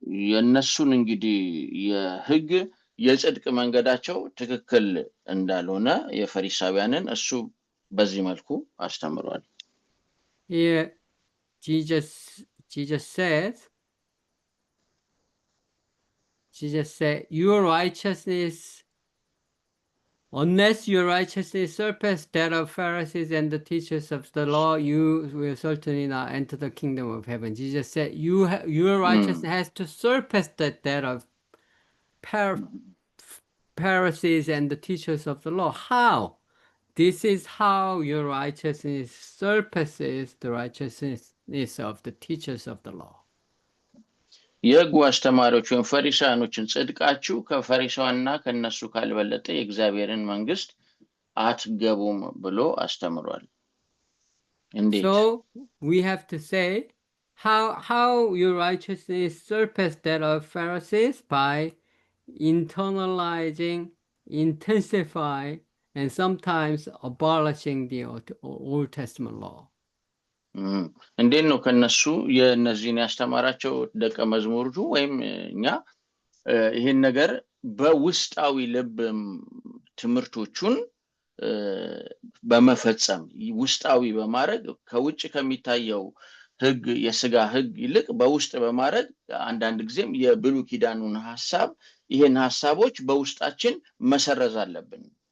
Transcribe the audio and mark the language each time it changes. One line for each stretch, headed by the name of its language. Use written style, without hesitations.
Amharic: የነሱን እንግዲህ የሕግ የጽድቅ መንገዳቸው ትክክል እንዳልሆነ የፈሪሳውያንን እሱ በዚህ መልኩ አስተምሯል።
English: Here Jesus said your righteousness, unless your righteousness surpasses that of Pharisees and the teachers of the law, you will certainly not enter the kingdom of heaven. Jesus said your righteousness has to surpass that of Pharisees and the teachers of the law. How? This is how your righteousness surpasses the righteousness of the teachers of the law.
Amharic: የሕጉ አስተማሪዎች ወይም ፈሪሳውያኖችን ጽድቃችሁ ከፈሪሳውያንና ከነሱ ካልበለጠ የእግዚአብሔርን መንግስት አትገቡም ብሎ አስተምሯል። እንዴት?
English: So we have to say how your righteousness surpasses that of Pharisees by internalizing, intensifying, and sometimes abolishing the Old Testament law.
Amharic: እንዴት ነው ከነሱ የእነዚህን ያስተማራቸው ደቀ መዝሙርቱ ወይም እኛ ይሄን ነገር በውስጣዊ ልብ ትምህርቶቹን በመፈጸም ውስጣዊ በማድረግ ከውጭ ከሚታየው ህግ የሥጋ ህግ ይልቅ በውስጥ በማድረግ አንዳንድ ጊዜም የብሉይ ኪዳኑን ሐሳብ ይሄን ሐሳቦች በውስጣችን መሰረዝ አለብን።